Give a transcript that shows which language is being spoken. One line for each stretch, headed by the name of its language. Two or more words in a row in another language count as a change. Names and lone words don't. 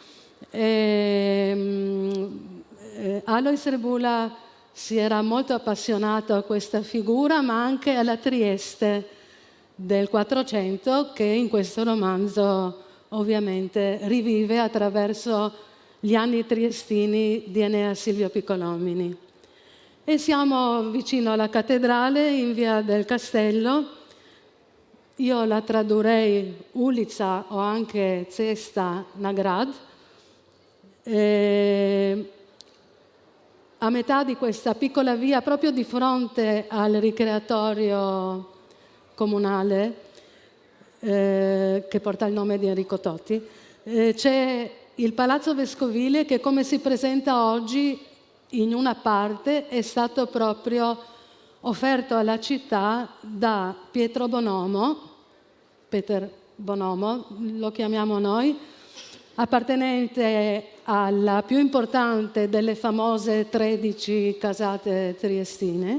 Italian: Alojz Rebula si era molto appassionato a questa figura, ma anche alla Trieste del 400, che in questo romanzo ovviamente rivive attraverso gli anni triestini di Enea Silvio Piccolomini. E siamo vicino alla cattedrale, in via del Castello. Io la tradurrei Ulica o anche
Slovenian: Cesta na grad.
Italian: A metà di questa piccola via, proprio di fronte al ricreatorio comunale, che porta il nome di Enrico Totti, c'è il Palazzo Vescovile che, come si presenta oggi, in una parte è stato proprio offerto alla città da Pietro Bonomo, Peter Bonomo lo chiamiamo noi, appartenente alla più importante delle famose 13 casate triestine.